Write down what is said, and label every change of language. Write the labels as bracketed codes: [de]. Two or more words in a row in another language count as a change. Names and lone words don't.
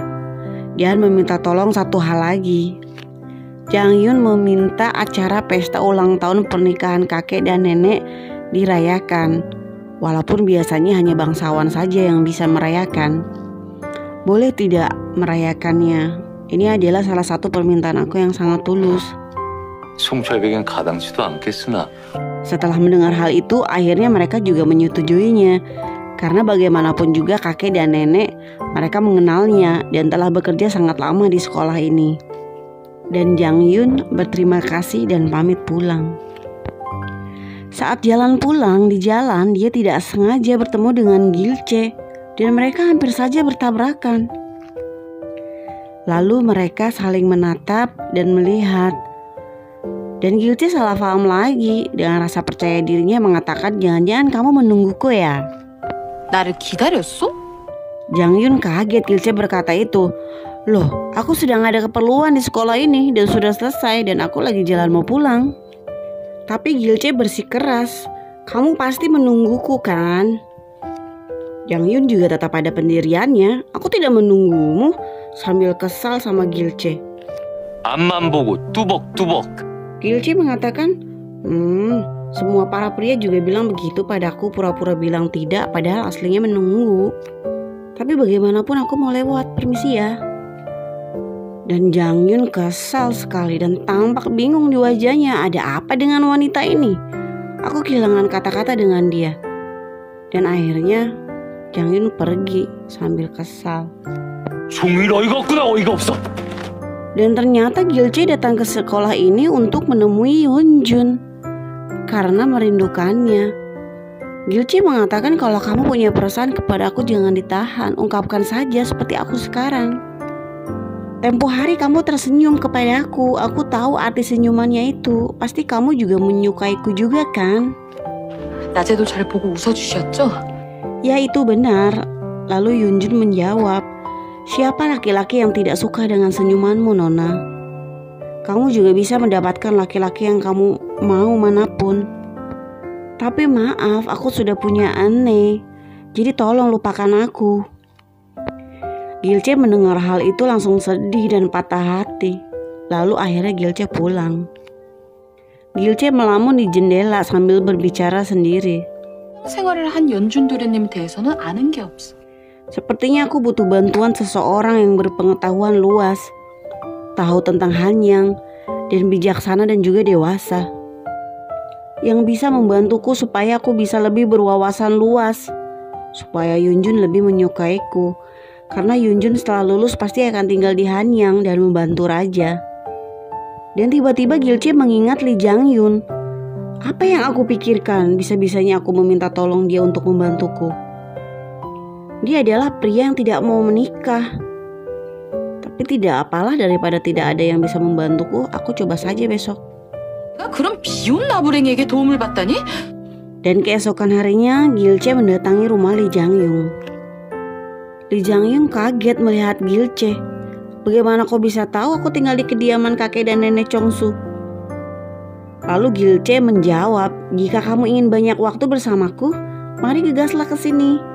[id] Dan meminta tolong satu hal lagi. Jang-yun meminta acara pesta ulang tahun pernikahan kakek dan nenek dirayakan. Walaupun biasanya hanya bangsawan saja yang bisa merayakan. Boleh tidak merayakannya? Ini adalah salah satu permintaan aku yang sangat tulus. [ko] 송철벽엔 가당치도 않겠으나. [id] Setelah mendengar hal itu, akhirnya mereka juga menyetujuinya. Karena bagaimanapun juga kakek dan nenek, mereka mengenalnya dan telah bekerja sangat lama di sekolah ini. Dan Jang Yun berterima kasih dan pamit pulang. Saat jalan pulang, di jalan dia tidak sengaja bertemu dengan Gilce dan mereka hampir saja bertabrakan. Lalu mereka saling menatap dan melihat. Dan Gilce salah paham lagi. Dengan rasa percaya dirinya mengatakan, jangan-jangan kamu menungguku ya? [ko] 나를 기다렸어? [id] Jang Yun kaget Gilce berkata itu. Loh, aku sedang ada keperluan di sekolah ini dan sudah selesai dan aku lagi jalan mau pulang. Tapi Gilce bersikeras, kamu pasti menungguku kan? Jang Yun juga tetap pada pendiriannya. Aku tidak menunggumu, sambil kesal sama Gilce. [ko] 앞만 보고 뚜벅뚜벅. [id] Gilce mengatakan, semua para pria juga bilang begitu padaku, pura-pura bilang tidak padahal aslinya menunggu. Tapi bagaimanapun aku mau lewat, permisi ya. Dan Jang Yun kesal sekali dan tampak bingung di wajahnya. Ada apa dengan wanita ini? Aku kehilangan kata-kata dengan dia. Dan akhirnya Jang Yun pergi sambil kesal. [ko] 종일 어이가 없구나, 어이가 없어. [id] Dan ternyata Gilce datang ke sekolah ini untuk menemui Hyunjun karena merindukannya. Gilce mengatakan kalau kamu punya perasaan kepada aku jangan ditahan, ungkapkan saja seperti aku sekarang. Tempo hari kamu tersenyum kepadaku, aku tahu arti senyumannya itu. Pasti kamu juga menyukaiku juga kan? [ko] 낮에도 잘 보고 웃어주셨죠? [id] Ya itu benar. Lalu Hyunjun menjawab, siapa laki-laki yang tidak suka dengan senyumanmu, Nona? Kamu juga bisa mendapatkan laki-laki yang kamu mau manapun. Tapi maaf, aku sudah punya Anne. Jadi tolong lupakan aku. Gilce mendengar hal itu langsung sedih dan patah hati. Lalu akhirnya Gilce pulang. Gilce melamun di jendela sambil berbicara sendiri. [ko] 생활을 한 연준 도련님 대해서는 아는 게 없어. [id] Sepertinya aku butuh bantuan seseorang yang berpengetahuan luas, tahu tentang Hanyang, dan bijaksana dan juga dewasa. Yang bisa membantuku supaya aku bisa lebih berwawasan luas, supaya Hyunjun lebih menyukaiku. Karena Hyunjun setelah lulus pasti akan tinggal di Hanyang dan membantu raja. Dan tiba-tiba Gilce mengingat Lee Jang Yun. Apa yang aku pikirkan? Bisa-bisanya aku meminta tolong dia untuk membantuku. Dia adalah pria yang tidak mau menikah. Tapi tidak apalah, daripada tidak ada yang bisa membantuku, aku coba saja besok. [ko] 내가 그런 비혼 나부랭이에게 도움을 받다니? [id] Dan keesokan harinya Gilce mendatangi rumah Lee Jang Yun. Lee Jang Yun kaget melihat Gilce. Bagaimana kau bisa tahu aku tinggal di kediaman kakek dan nenek Chongsu? Lalu Gilce menjawab, jika kamu ingin banyak waktu bersamaku, mari gegaslah ke sini.